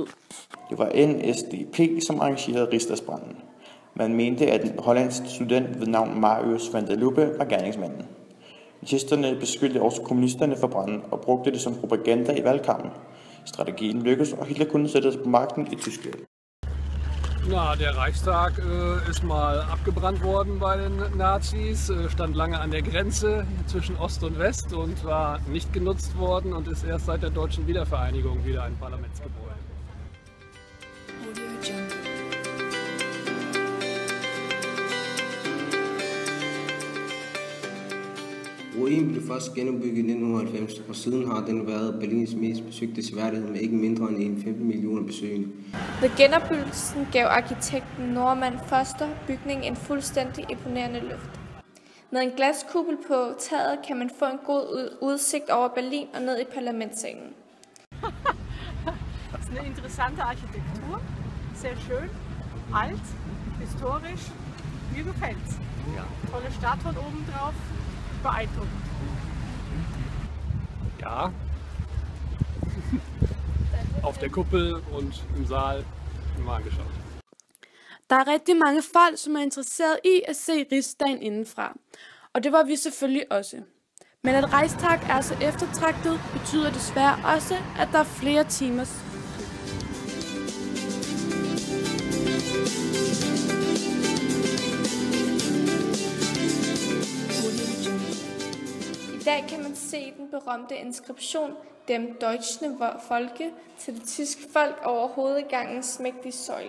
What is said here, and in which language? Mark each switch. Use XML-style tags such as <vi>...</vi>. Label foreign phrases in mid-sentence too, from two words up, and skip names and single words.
<da>Det var NSDAP, som arrangerede Rigsdagsbranden. Man mente, at en hollandsk student ved navn Marius van der Lubbe var gerningsmanden. Nazisterne beskyldte også kommunisterne for branden og brugte det som propaganda i valgkampen. Strategien lykkedes, og Hitler kunne sættes på magten i Tyskland.</da> <de>Na, der Reichstag ist mal abgebrannt worden bei den Nazis, stand lange an der Grenze zwischen Ost und West und war nicht genutzt worden und ist erst seit der deutschen Wiedervereinigung wieder ein Parlamentsgebäude. Audio Jungle.</de> <da>Ruinen blev først genopbygget i 1990, og siden har den været Berlins mest besøgte seværdighed med ikke mindre end 15 millioner besøgende. Ved genopbyggelsen gav arkitekten Norman Foster bygningen en fuldstændig imponerende luft. Med en glaskuppel på taget kan man få en god udsigt over Berlin og ned i parlamentssalen.</da> <de>Das ist eine interessante Architektur, sehr schön, alt, historisch, mir gefällt's. Ja. Tolle Statuen oben drauf, beeindruckend. Ja. Auf der Kuppel und im Saal mal angeschaut.</de> <da>Der er rigtig mange folk, som er interesseret i at se Rigsdagen indenfra. Og det var vi selvfølgelig også. Men at Reichstag er så eftertragtet, betyder desværre også, at der er flere timers. I dag kan man se den berømte inskription</da> <de>Dem Deutschen Volke</de> <da>til det tyske folk over hovedgangens mægtige søjler.</da>